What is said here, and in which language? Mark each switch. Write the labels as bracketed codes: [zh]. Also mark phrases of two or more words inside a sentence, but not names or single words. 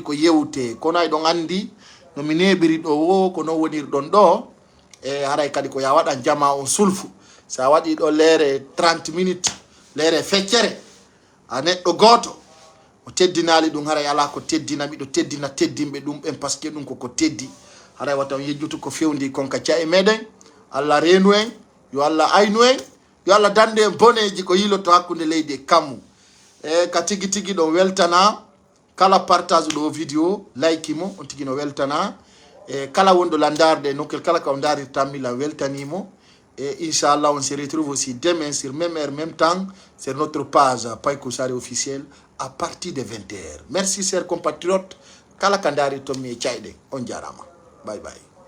[ff] ko yewte kono ay ɗon andi no mi neɓiri ɗo wo ko non wonirɗon ɗo e haray kadi ko ya waɗan jama on sulfu sa waɗi ɗo leere 30 minutes leere feccere a neɗɗo goto o teddinali ɗum haray ala ko teddina miɗo teddina teddinɓe ɗum ɓen [fr] par ce que [ff] ɗum koko teddi haray wata on yejjutu ko fewndi kon ka cae meɗen Allah reenu en yo Allah aynu en yo Allah dande en boneji ko yiloto hakkude leydi e kammu e ka tigi tigi ɗon weltana kala partage ɗo vidéo like mo on tigi no weltana e kala wonɗo landarde nokkel kala ka o darirtamila weltanimo [fr] et Inch'Allah, on se retrouve aussi demain sur même heure, même temps, sur notre page Paykou Sarr officiel à partir de 20h. Merci, chers compatriotes. [ff] Kala kandari tomi e chayde. On jarama. [en] Bye bye.